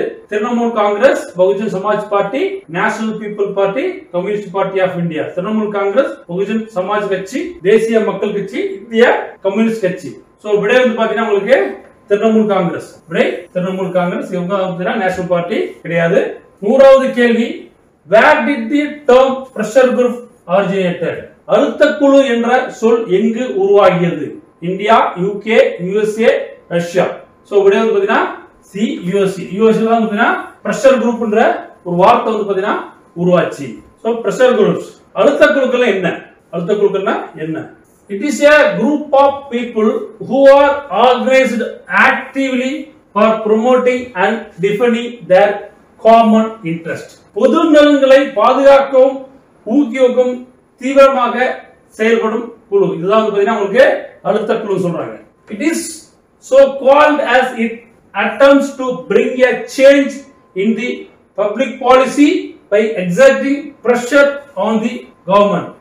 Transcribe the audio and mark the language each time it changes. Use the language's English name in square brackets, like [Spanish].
[Tamil] Trinamool Congress, Bahujan Samaj party, national people party, communist party of India. Trinamool Congress, Bahujan Samaj கட்சி, தேசிய மக்கள் கட்சி, இந்திய கம்யூனிஸ்ட் கட்சி. சோ விடை வந்து பாத்தீங்கன்னா உங்களுக்கு திரிணாமுல் காங்கிரஸ். இவங்க நேஷனல் பார்ட்டி கிடையாது. 100வது கேள்வி, [English] where did the term pressure group originated? [Tamil] அழுத்த குழு என்ற சொல் எங்கு உருவாகியது? India, UK, USA, Russia. So விடை வந்து பாத்தீங்கன்னா C, USA. USA தான் பாத்தீங்கன்னா பிரஷர் குரூப்ன்ற ஒரு வார்த்தை வந்து பாத்தீங்கன்னா உருவாச்சு. சோ பிரஷர் குரூப்ஸ், அழுத்த குழுக்கள் என்ன? [English] It is a group of people who are organized actively for promoting and defending their common interest. [Tamil] பொது நலன்களை பாதுகாக்கவும் ஊக்குவிக்கவும் தீவிரமாக செயல்படும் குழு. இதுதான் வந்து பாத்தீங்கன்னா உங்களுக்கு அழுத்த குழு சொல்றாங்க. [English] It is so called as it attempts to bring a change in the public policy by exerting pressure on the government.